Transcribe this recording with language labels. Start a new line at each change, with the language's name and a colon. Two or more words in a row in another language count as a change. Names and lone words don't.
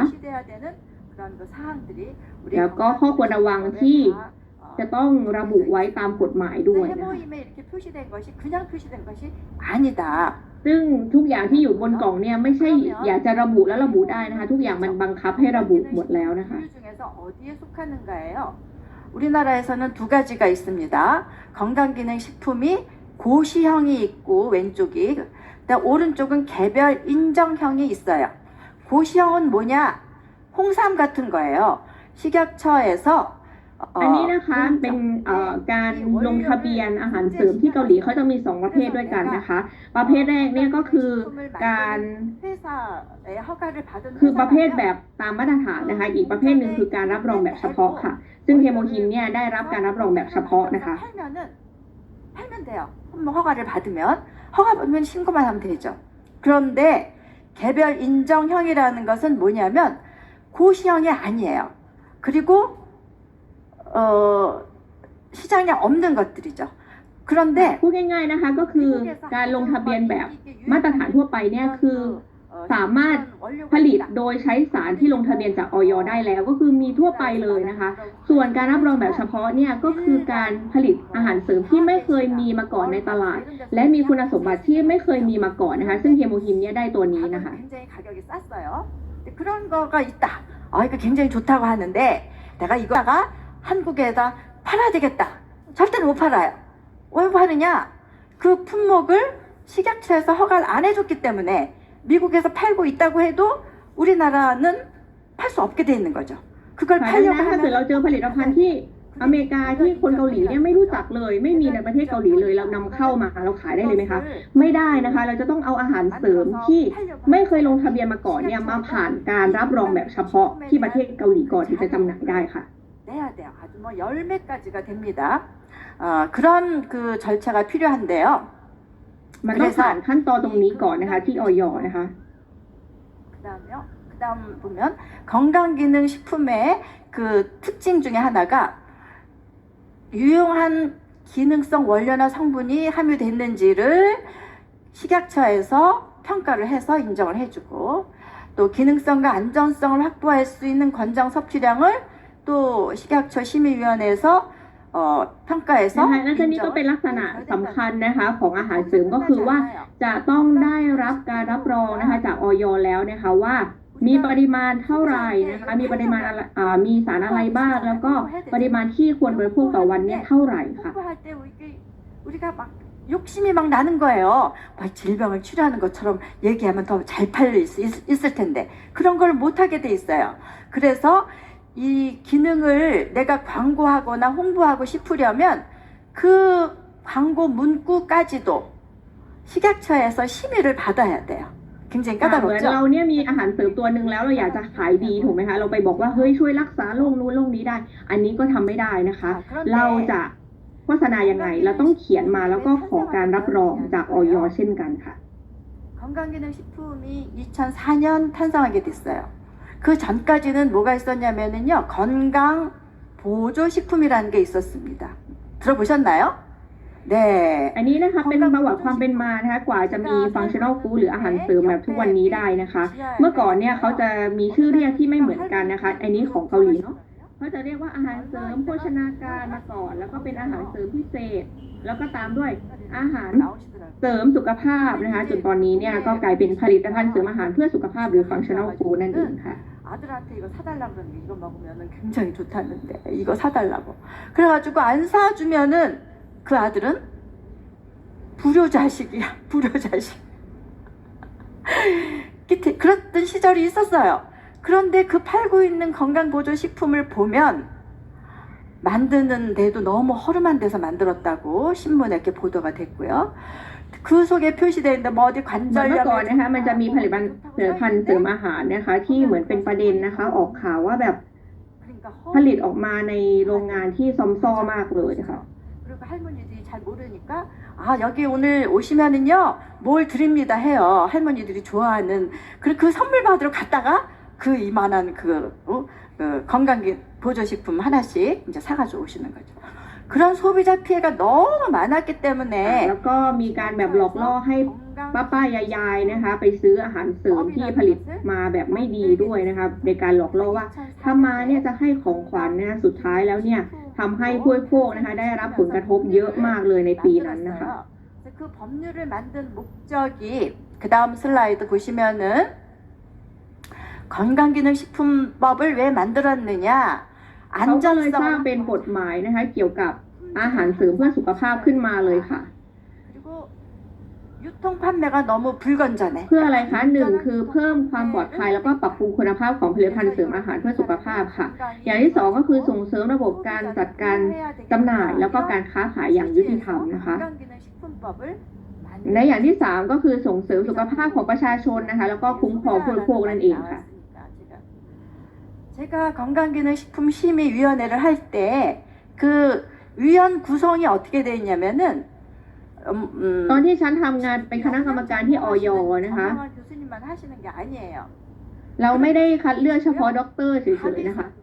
Thai: แล้วก็ข้อควรระวังที่จะต้องระบุไว้ตามกฎหมายด้วยนะคะซึ่งทุกอย่างที่อยู่บนกล่องเนี่ยไม่ใช่อยากจะระบุแล้วระบุได้นะคะทุกอย่างมันบังคับให้ระบุหมดแล้วนะคะ
Korean: 우리나라에서는 두 가지가 있습니다. 건강기능식품이 고시형이 있고 왼쪽이 오른쪽은 개별 인정형이 있어요. 고시형은 뭐냐? 홍삼 같은 거예요. 식약처에서
Thai: อันนี้นะคะเป็นการลงทะเบียนอาหารเสริมที่เกาหลีเขาจะมี2ประเภทด้วยกันนะคะประเภทแรกเนี่ยก็คือการประเภทแบบตามมาตรฐานนะคะอีกประเภทหนึ่งคือการรับรองแบบเฉพาะค่ะซึ่งเฮโมฮิมเนี่ยได้รับการรับรองแบบเฉพาะนะคะ
Korean: 팔면 돼요. 허가를 받으면 허가 받으면 신고만 하면 되죠. 그런데 개별 인정형이라는 것은 뭐냐면 고시형이 아니에요. 그리고 시장에 없는 것들이죠. 그런데
Thai: พูดง่ายๆนะคะก็คือการลงทะเบียนแบบมาตรฐานทั่วไปเนี่ยคือสามารถผลิตโดยใช้สารที่ลงทะเบียนจากอย. ได้แล้วก็คือมีทั่วไปเลยนะคะส่วนการรับรองแบบเฉพาะเนี่ยก็คือการผลิตอาหารเสริมที่ไม่เคยมีมาก่อนในตลาดและมีคุณสมบัติที่ไม่เคยมีมาก่อนนะคะซึ่งเฮโมฮิมเนี่ยได้ตัวนี้นะคะ
Korean: 굉장히 가격이 쌌어요. 그런 거가 있다. 이거 굉장히 좋다고 하는데 내가 이거가 한국에다 팔아야 되겠다. 절대로 못 팔아요. 왜 파느냐? 그 품목을 식약처에서 허가를 안 해줬기 때문에 미국에서 팔고 있다고 해도 우리나라는 팔 수 없게 돼 있는 거죠. 그걸
Thai: ถ้า
Korean: 팔려고
Thai: เกิด
Korean: 하면
Thai: เราเจอผลิตภัณฑ์ที่อเมริกาที่คนเกาหลีเนี่ยไม่รู้จักเลยไม่มีในประเทศเกาหลีเลยเรานำเข้ามาเราขายได้เลยไหมคะไม่ได้นะคะเราจะต้องเอาอาหารเสริมที่ไม่เคยลงทะเบียนมาก่อนเนี่ยมาผ่านการรับรองแบบเฉพาะที่ประเทศเกาหลีก่อนถึงจะจำหน่ายได้ค่ะ
Korean: 내야 돼요. 아주 뭐 10매까지가 됩니다. 그런 그 절차가 필요한데요.
Thai: มันต้องผ่านขั้นตอนตรงนี้ก่อนนะคะที่อย. นะคะ
Korean: 그다음 보면 건강기능식품의 그 특징 중에 하나가 유용한 기능성 원료나 성분이 함유됐는지를 식약처에서 평가를 해서 인정을 해주고 또 기능성과 안전성을 확보할 수 있는 권장 섭취량을 또 식약처 심의위원회에서 평가해서
Thai: นะคะและนี่ก็เป็นลักษณะสำคัญนะคะของอาหารเสริมก็คือว่าจะต้องได้รับการรับรองนะคะจากอย. แล้วนะคะว่ามีปริมาณเท่าไหร่นะคะมีปริมาณมีสารอะไรบ้างแล้วก็ปริมาณที่ควรบริโภคต่อวันเนี่ยเท่าไหร่ค่ะ
Korean: 홍보할 때 우리가 막 욕심이 막 나는 거예요. 막 질병을 치료하는 것처럼 얘기하면 더 잘 팔릴 수 있을 텐데 그런 걸 못하게 돼 있어요. 그래서 이 기능을 내가 광고하거나 홍보하고 싶으려면 그 광고 문구까지도 식약처에서 심의를 받아야 돼요. 굉장히
Thai: เหมือน
Korean: 까다롭죠?
Thai: เราเนี่ยมีอาหารเสริมตัวหนึ่งแล้วเราอยากจะขายดีถูกไหมคะเราไปบอกว่าเฮ้ยช่วยรักษาโรคนู้นโรคนี้ได้ อันนี้ก็ทำไม่ได้นะคะ เราจะโฆษณายังไงเราต้องเขียนมาแล้วก็ขอการรับรองจากอย. เช่นกันค่ะ
Korean: 건강기능식품이 2004년 탄생하게 됐어요. 그 전까지는 뭐가 있었냐면은요, 건강보조식품이라는 게 있었습니다. 들어보셨나요? 네.
Thai: อันนี้นะคะเป็นประวัติความเป็นมานะคะกว่าจะมี
English: functional food
Thai: หรืออาหารเสริมแบบทุกวันนี้ได้นะคะ เมื่อก่อนเนี่ยเขาจะมีชื่อเรียกที่ไม่เหมือนกันนะคะอันนี้ของเกาหลีเนาะเขาจะเรียกว่าอาหารเสริมโภชนาการมาก่อน แล้วก็เป็นอาหารเสริมพิเศษ แล้วก็ตามด้วยอาหารเสริมสุขภาพนะคะจนตอนนี้เนี่ยก็กลายเป็นผลิตภัณฑ์เสริมอาหารเพื่อสุขภาพหรือ
English: functional food
Thai: นั่นเองค่ะ
Korean: 아들한테 이거 사달라고 그러면 이거 먹으면 굉장히 좋다는데 이거 사달라고 그래가지고 안 사주면은 그 아들은 불효자식이야. 불효자식. 그랬던 시절이 있었어요. 그런데 그 팔고 있는 건강보조식품을 보면 만드는 데도 너무 허름한 데서 만들었다고 신문에 이렇게 보도가 됐고요. 그 속에 표시되어 있는데 뭐 어디
Thai: เหมือนเมื่อ
Korean: 관절염
Thai: ก่อนนะคะมันจะมีผลิตภัณฑ์เสริมอาหารนะคะที่เหมือนเป็นประเด็นนะคะออกข่าวว่าแบบผลิตออกมาในโรงงานที่ซอมซ่อมากเลยค่ะ
Korean: 그리고 할머니들이 잘 모르니까 아 여기 오늘 오시면은요 뭘 드립니다 해요. 할머니들이 좋아하는 그 선물 받으러 갔다가 그 이만한 그 건강 보조식품 하나씩 이제 사가지고 오시는 거죠. 그런 소비자 피해가 너무 많았기 때문에
Thai: แล้วก็มีการแบบหลอกล่อให้ป้ายายๆนะคะไปซื้ออาหารเสริมที่ผลิตมาแบบไม่ดีด้วยนะคะในการหลอกล่อว่าถ้ามาเนี่ยจะให้ของขวัญนะคะสุดท้ายแล้วเนี่ยทำให้ผู้บริโภคนะคะได้รับผลกระทบเยอะมากเลยในปีนั้นนะคะ
Korean: 그 법률을 만든 목적이 그 다음 슬라이드 보시면은 건강기능식품법을 왜 만들었느냐
Thai: เขาก็เลยสร้างเป็นกฎหมายนะคะเกี่ยวกับอาหารเสริมเพื่อสุขภาพขึ้นมาเลยค่ะ
Korean: 그리고 유통 판매가 너무 불건전해.
Thai: เพื่ออะไรคะหนึ่งคือเพิ่มความปลอดภัยแล้วก็ปรับปรุงคุณภาพของผลิตภัณฑ์เสริมอาหารเพื่อสุขภาพค่ะ อย่างที่สองก็คือส่งเสริมระบบการจัดการจำหน่ายแล้วก็การค้าขายอย่างยุติธรรมนะคะ และอย่างที่สามก็คือส่งเสริมสุขภาพของประชาชนนะคะแล้วก็คุ้มครองผู้บริโภคนั่นเองค่ะ
Korean: 제가 건강기능식품심의위원회를 할 때 그 위원 구성이 어떻게 돼 있냐면은
Thai: ตอนที่ฉันทำงานเป็นคณะกรรมการที่อย. นะคะ
Korean: 건강한 교수님만 하시는 게 아니에요.
Thai: เราไม่ได้คัดเลือกเฉพาะด็อกเตอร์เฉยๆนะคะ